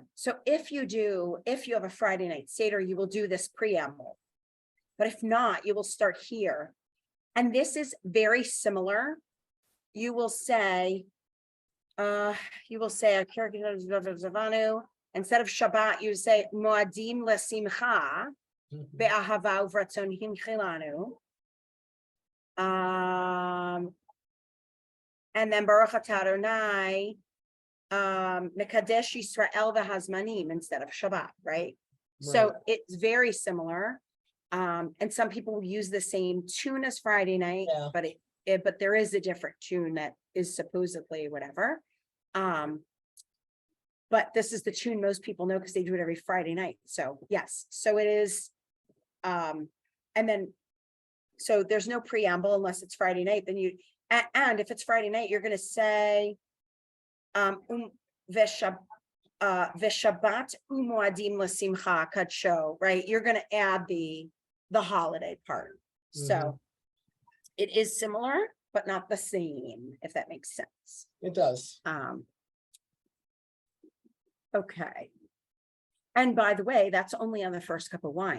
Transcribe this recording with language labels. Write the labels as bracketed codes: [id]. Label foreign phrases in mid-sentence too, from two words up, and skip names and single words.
[en] So if you have a Friday night Seder, you will do this preamble. But if not, you will start here. And this is very similar. You will say, instead of Shabbat, you say [he] מועדים לשמחה [en] Mhm. [he] באהבה וברצון הנחילנו. [en] And then [he] ברוך אתה אדני מקדש ישראל והזמנים [en] instead of Shabbat, right? So Right. it's very similar. And some people will use the same tune as Friday night, Yeah. but there is a different tune that is supposedly whatever. But this is the tune most people know because they do it every Friday night. So yes, so it is. And then, so there's no preamble unless it's Friday night, then you, and if it's Friday night, you're gonna say, [he] ושבת ומועדים לשמחה קדשו, [en] right? You're gonna add the holiday part. So it is similar, but not the same, if that makes sense. It does. Okay. And by the way, that's only on the first cup of wine.